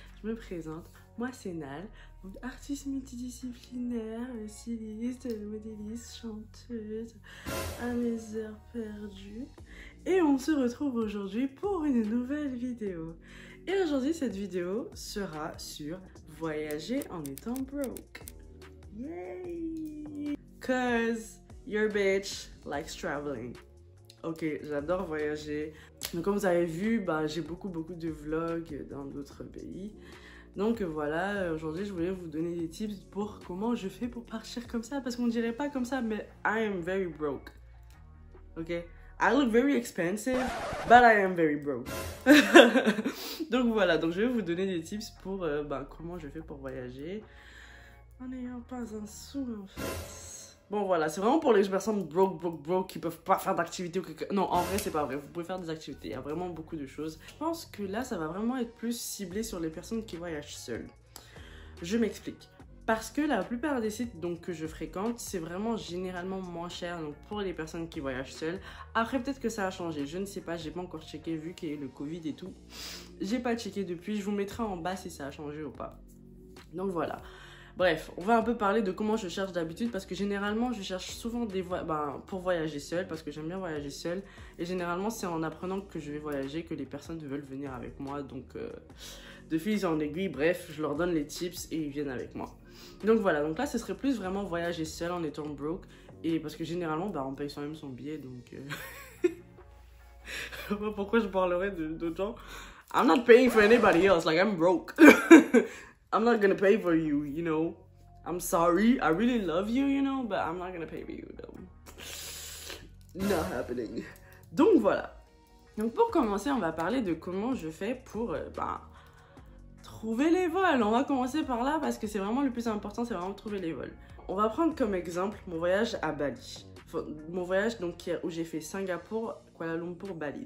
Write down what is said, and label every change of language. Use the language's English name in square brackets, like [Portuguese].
[French] Je me présente, moi c'est Nal, donc artiste multidisciplinaire, styliste, modéliste, chanteuse, à mes heures perdues. Et on se retrouve aujourd'hui pour une nouvelle vidéo. Et aujourd'hui cette vidéo sera sur voyager en étant broke. [English] Yay! Cause your bitch likes traveling. [French] Ok, j'adore voyager. Donc comme vous avez vu, j'ai beaucoup de vlogs dans d'autres pays. Donc voilà, aujourd'hui je voulais vous donner des tips pour comment je fais pour partir comme ça. Parce qu'on dirait pas comme ça, mais [English] I am very broke. [French] Ok? [English] I look very expensive, but I am very broke. [French] Donc voilà, donc je vais vous donner des tips pour comment je fais pour voyager en n'ayant pas un sou en fait. Bon voilà, c'est vraiment pour les personnes broke qui peuvent pas faire d'activité ou quelque... Non, en vrai c'est pas vrai, vous pouvez faire des activités, il y a vraiment beaucoup de choses. Je pense que là ça va vraiment être plus ciblé sur les personnes qui voyagent seules. Je m'explique. Parce que la plupart des sites donc, que je fréquente, c'est vraiment généralement moins cher donc, pour les personnes qui voyagent seules. Après peut-être que ça a changé, je ne sais pas, j'ai pas encore checké vu qu'il y a eu le Covid et tout. J'ai pas checké depuis, je vous mettrai en bas si ça a changé ou pas. Donc voilà. Bref, on va un peu parler de comment je cherche d'habitude parce que généralement je cherche souvent des pour voyager seule parce que j'aime bien voyager seule et généralement c'est en apprenant que je vais voyager que les personnes veulent venir avec moi donc de fil en aiguille, bref, je leur donne les tips et ils viennent avec moi. Donc voilà, donc là ce serait plus vraiment voyager seule en étant broke et parce que généralement on paye soi-même son billet donc je sais pas pourquoi je parlerais d'autres gens. [English] I'm not paying for anybody else, like I'm broke. I'm not gonna pay for you, you know. I'm sorry, I really love you, you know, but I'm not gonna pay for you, though. Not happening. [French] Donc voilà. Donc pour commencer, on va parler de comment je fais pour trouver les vols. On va commencer par là parce que c'est vraiment le plus important, c'est vraiment trouver les vols. On va prendre comme exemple mon voyage à Bali. Mon voyage donc, où j'ai fait Singapour, Kuala Lumpur, Bali.